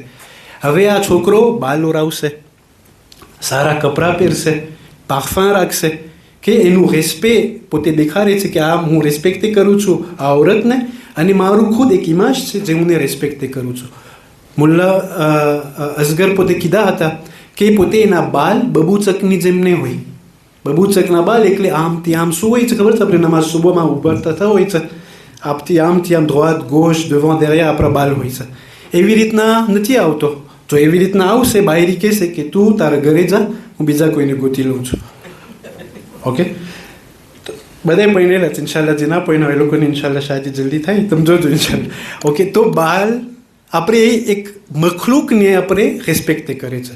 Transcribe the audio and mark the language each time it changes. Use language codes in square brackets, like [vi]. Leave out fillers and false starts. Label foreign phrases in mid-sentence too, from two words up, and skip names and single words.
[gu] હવે આ છોકરો બાલ ઓરાવશે, સારા કપડાં પહેરશે, પાર્ફમ રાખશે, કે એનું રેસ્પેક્ટ પોતે દેખાડે છે કે આ હું રેસ્પેક્ટ કરું છું આ औरतને, અને મારું ખુદ એક ઇમાજ છે જે હું રેસ્પેક્ટ કરું છું. મુલ્લા અસગર પોતે કીધા હતા કે પોતે એના બાલ બબૂચકની જેમ નહીં હોય. બબૂચકના બાલ એટલે આમથી આમ શું હોય છે ખબર છે? આપણે નમાઝ સુબહમાં ઉભરતા થતા હોય છે, આમથી આમ [fr] droite gauche devant derrière [gu] આપણા બાલ હોય છે. એવી રીતના નથી આવતો. જો એવી રીતના આવશે, બાયરી કહેશે કે તું તારા ઘરે જા, હું બીજા કોઈને ગોતી લઉં છું. ઓકે, બધા પહેરેલા છે ઇન્શાલ્લાહ. જે ના પહેર્યા એ લોકોને ઇન્શાલ્લાહ શાદી જલ્દી થાય, તમે જોજો ઇન્શાલ્લાહ. ઓકે, તો બાલ આપણે એક મખલુકને આપણે રેસ્પેક્ટ કરે છે.